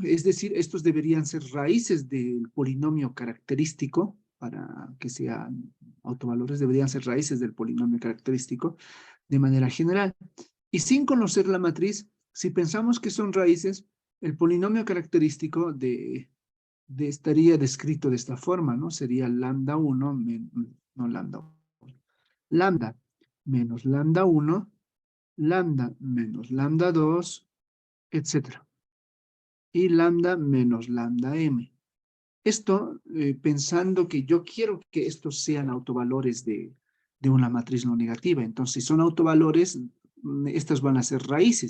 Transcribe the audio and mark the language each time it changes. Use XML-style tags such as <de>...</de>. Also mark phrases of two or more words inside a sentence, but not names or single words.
<es>Es decir, estos deberían ser raíces del polinomio característico, para que sean autovalores, deberían ser raíces del polinomio característico de manera general. Y sin conocer la matriz, si pensamos que son raíces, el polinomio característico estaría descrito de esta forma, ¿no? Sería lambda 1, no lambda 1, lambda menos lambda 1, lambda menos lambda 2, etcétera. Y lambda menos lambda m. Esto pensando que yo quiero que estos sean autovalores de una matriz no negativa. Entonces, si son autovalores, estas van a ser raíces.</es>